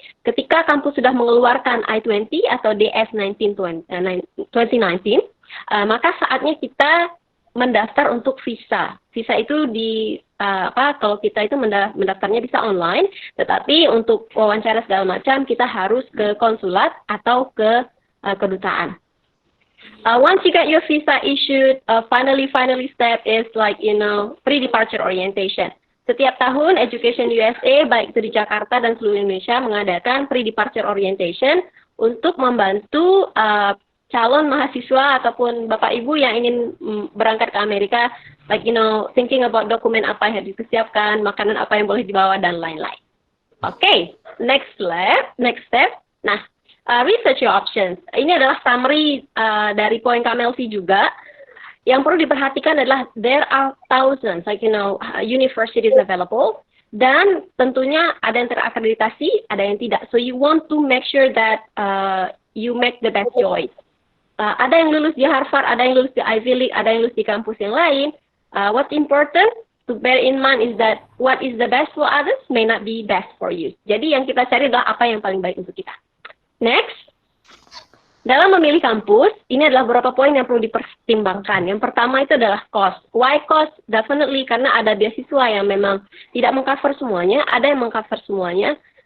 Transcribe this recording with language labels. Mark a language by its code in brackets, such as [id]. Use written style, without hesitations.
[id] Ketika kampus sudah mengeluarkan I-20 atau DS-19 2019, maka saatnya kita mendaftar untuk visa. Visa itu kalau kita itu mendaftarnya bisa online, tetapi untuk wawancara segala macam kita harus ke konsulat atau ke kedutaan. [en] Once you get your visa issued, finally step is pre-departure orientation. [id] Setiap tahun Education USA, baik itu di Jakarta dan seluruh Indonesia, mengadakan pre-departure orientation untuk membantu calon mahasiswa ataupun Bapak Ibu yang ingin berangkat ke Amerika, [en] thinking about [id] dokumen apa yang harus disiapkan, makanan apa yang boleh dibawa, dan lain-lain. [en] Oke, next step. Nah, research your options. [id] Ini adalah summary dari poin KMLC juga. Yang perlu diperhatikan adalah [en] there are thousands, universities available. [id] Dan tentunya ada yang terakreditasi, ada yang tidak. [en] So you want to make sure that you make the best choice. [id] Ada yang lulus di Harvard, ada yang lulus di Ivy League, ada yang lulus di kampus yang lain. [en] What's important to bear in mind is that what is the best for others may not be best for you. [id] Jadi yang kita cari adalah apa yang paling baik untuk kita. Next, dalam memilih kampus, ini adalah beberapa poin yang perlu dipertimbangkan. Yang pertama itu adalah cost. [en] Why cost? [id] Definitely karena ada beasiswa yang memang tidak mengcover semuanya, ada yang mengcover semuanya.